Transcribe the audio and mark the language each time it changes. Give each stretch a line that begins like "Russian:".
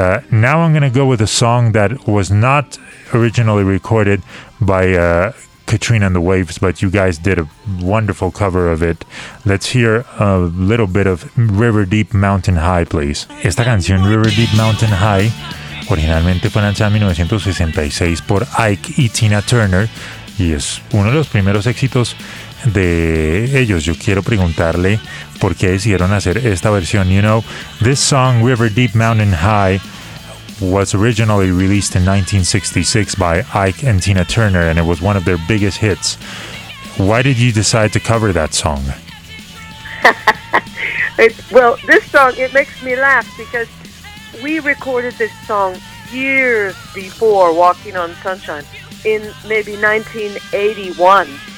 English: Now I'm going to go with a song that was not originally recorded by Katrina and the Waves, but you guys did a wonderful cover of it. Let's hear a little bit of River Deep Mountain High, please.
Spanish: Esta canción, River Deep Mountain High, originalmente fue lanzada en 1966 por Ike y Tina Turner, y es uno de los primeros éxitos de ellos. Yo quiero preguntarle por qué decidieron hacer esta versión.
English: You know, this song, River Deep Mountain High, was originally released in 1966 by Ike and Tina Turner, and it was one of their biggest hits. Why did you decide to cover that song? this song makes me laugh because we recorded this song years before Walking on Sunshine, in maybe 1981.